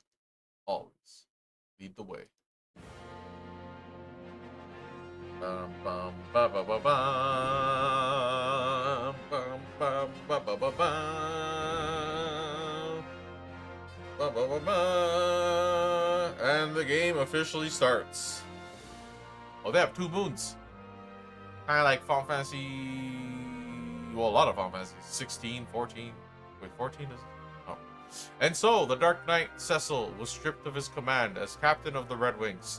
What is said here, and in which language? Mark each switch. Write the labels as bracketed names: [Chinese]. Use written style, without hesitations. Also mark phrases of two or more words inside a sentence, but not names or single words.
[English] Always. Lead the way. Bum bum ba ba ba bum bum bum ba ba ba bum ba ba ba ba, and the game officially starts. Oh, they have 2 moons. Kind of like Final Fantasy. Well, a lot of Final Fantasy. 16, 14. Wait, 14 is. Oh. And so, the Dark Knight Cecil was stripped of his command as captain of the Red Wings.